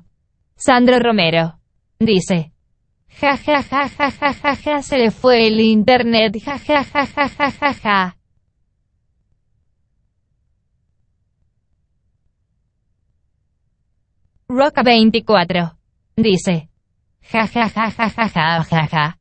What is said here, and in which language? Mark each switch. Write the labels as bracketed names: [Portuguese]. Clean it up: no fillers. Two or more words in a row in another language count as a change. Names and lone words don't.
[Spanish] Sandro Romero dice, ja ja ja ja ja ja ja se le fue el internet, ja ja ja ja ja ja ja. Roca 24 dice, ja ja ja ja ja ja ja ja.